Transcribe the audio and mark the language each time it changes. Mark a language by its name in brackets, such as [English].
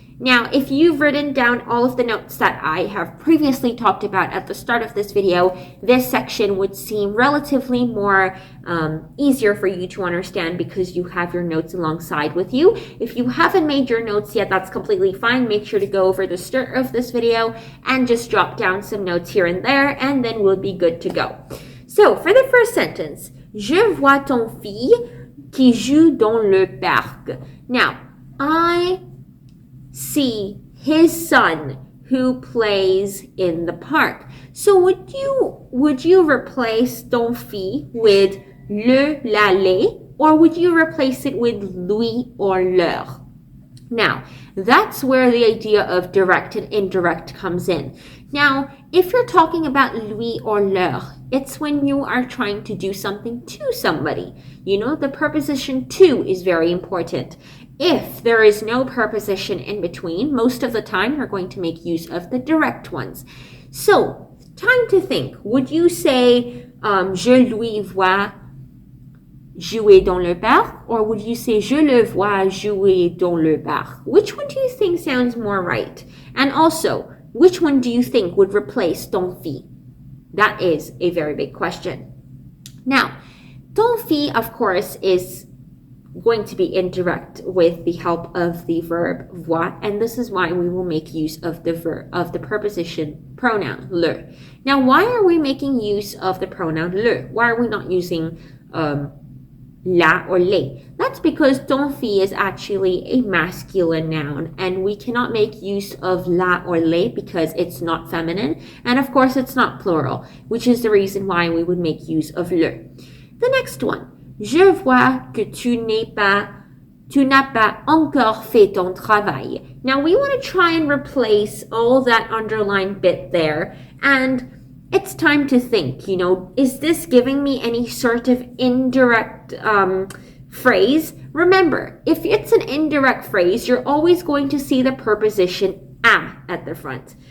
[English] Now, if you've written down all of the notes that I have previously talked about at the start of this video, this section would seem relatively more easier for you to understand because you have your notes alongside with you. If you haven't made your notes yet, that's completely fine. Make sure to go over the start of this video and just drop down some notes here and there, and then we'll be good to go. So, for the first sentence, [French] je vois ton fils qui joue dans le parc. [English] Now, I see his son who plays in the park. So would you replace ton fils with le, la, les, or would you replace it with lui or leur? Now, that's where the idea of direct and indirect comes in. Now, if you're talking about lui or leur, it's when you are trying to do something to somebody. You know, the preposition to is very important. If there is no preposition in between, most of the time you're going to make use of the direct ones. So, time to think. Would you say, [French] je lui vois jouer dans le parc? [English] Or would you say, [French] je le vois jouer dans le parc? [English] Which one do you think sounds more right? And also, which one do you think would replace ton fils? That is a very big question. Now, ton fils, of course, is going to be indirect with the help of the verb voir, and this is why we will make use of the preposition pronoun le. Now, why are we making use of the pronoun le? Why are we not using la or les? That's because ton fils is actually a masculine noun, and we cannot make use of la or les because it's not feminine, and of course it's not plural, which is the reason why we would make use of le. The next one. [French] Je vois que tu n'as pas encore fait ton travail. [English] Now, we want to try and replace all that underlined bit there, and it's time to think, you know, is this giving me any sort of indirect phrase? Remember, if it's an indirect phrase, you're always going to see the preposition a at the front.